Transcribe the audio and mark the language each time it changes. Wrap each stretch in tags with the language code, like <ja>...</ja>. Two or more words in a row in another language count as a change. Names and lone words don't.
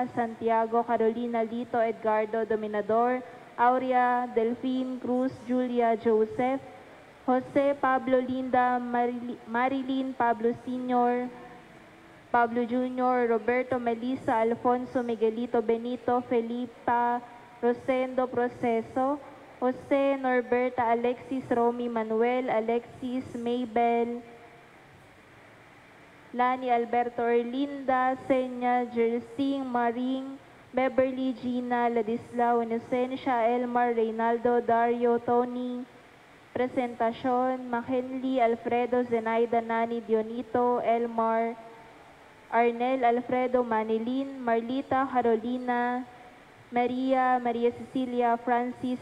<tl>Santiago, Carolina, Lito, Edgardo, Dominador, Aurea, Delphine, Cruz, Julia, Joseph, Jose, Pablo, Linda, Marilyn, Pablo Sr., Pablo Jr., Roberto, Melissa, Alfonso, Miguelito, Benito, Felipa, Rosendo, Proceso, Jose, Norberta, Alexis, Romy, Manuel, Alexis, Maybel, Lani, Alberto, Erlinda, Senya, Jersing, Maring, Beverly, Gina, Ladislao, Inocencia, Elmar, Reynaldo, Dario, Tony, Presentacion, McKinley, Alfredo, Zenaida, Nani, Dionito, Elmar, Arnel, Alfredo, Manilin, Marlita, Carolina, Maria, Maria Cecilia, Francis,</tl>